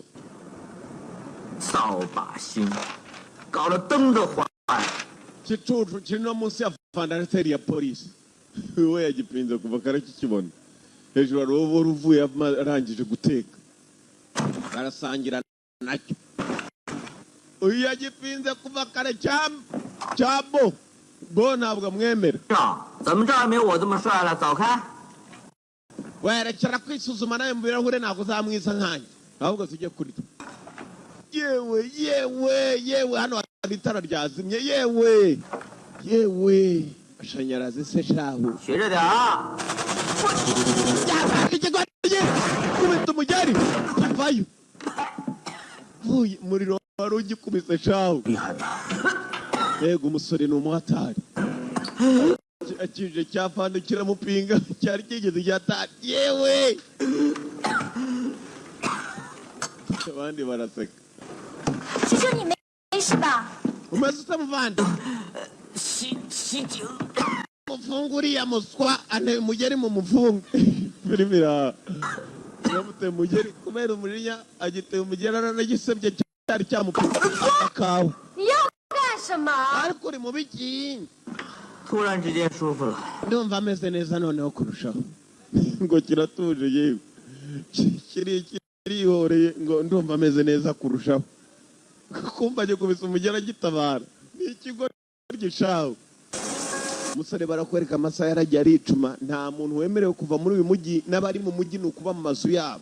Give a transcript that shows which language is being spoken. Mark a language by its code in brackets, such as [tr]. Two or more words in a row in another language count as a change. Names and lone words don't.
[zh] 扫把星，搞得灯都坏了。 [rw] kicucu kiri no munsi ya fandarateri ya polisi we yagipinze kuva kare kikibona hejuru hari uwo uvuye arangije guteka barasangira nacyo uyu yagipinze kuva kare cyabo bo ntabwo amwemera [zh] 怎么着也没有我这么帅了，走开！ [rw] werekera kwisuzuma nawe mu birahure ntabwo uzamwiza nkanjye ahubwo tujye kurya yewe hano hari itara ryazimye yewe amashanyarazi se shahu [zh] 学着点啊！ [rw] kubita umugeri avayo vuye umuriro wari ugikubise shahu yego umusore ni umuhatari akije cyafanda kiramupinga cyari kigeze cyatari yewe abandi baraseka [zh] 师兄，你没事吧？ [rw] umeze ute muvandi [zh] 洗井。 [rw] mufunga uriya muswa ane mugeri mu mufunga birimira yamuteye umugeri kubera umujinya agiteye umugeri aranagisebye cyari cyamupinga akawe [zh] 你要干什么？ [rw] ariko uri mu biki [zh] 突然之间舒服了。 [rw] ndumva ameze neza noneho kurushaho ngo kiratuje yewe kirihoreye ngo ndumva ameze neza kurushaho kumva agiye kubisa umugera agitabara ni ikigo gishaho umusore barakwereka amasaha yaragiye aricuma nta muntu wemerewe kuva muri uyu mujyi n'abari mu mujyi ni ukuba mu mazu yabo